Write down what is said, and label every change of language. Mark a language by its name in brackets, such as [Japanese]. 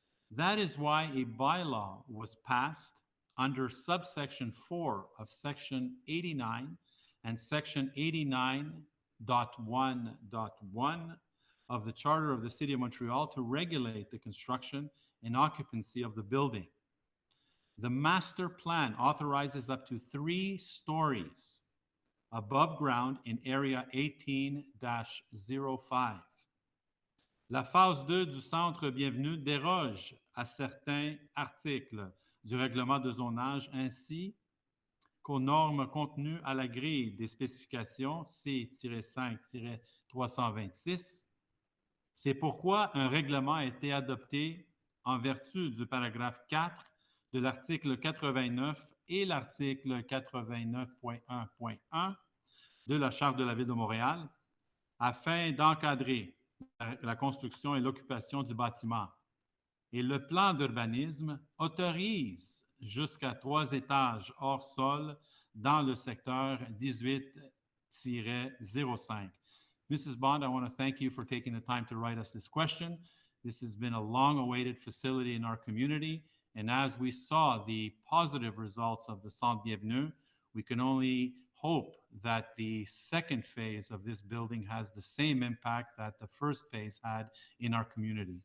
[English] That is why a bylaw was passed under subsection 4 of section 89 and section 89.1.1 of the Charter of the City of Montreal to regulate the construction and occupancy of the building. The master plan authorizes up to 3 stories above ground in area 18-05. [French] La phase 2 du Centre Bienvenue déroge à certains articles du règlement de zonage ainsi qu'aux normes contenues à la grille des spécifications C-5-326. C'est pourquoi un règlement a été adopté en vertu du paragraphe 4 de l'article 89 et l'article 89.1.1 de la Charte de la Ville de Montréal afin d'encadrer la construction et l'occupation du bâtiment. Et le plan d'urbanisme autorise jusqu'à 3 étages hors sol dans le secteur 18-05. [English] Mrs. Bond, I want to thank you for taking the time to write us this question. This has been a long-awaited facility in our community, and as we saw the positive results of the Centre Bienvenue, we can only hope that the second phase of this building has the same impact that the first phase had in our community.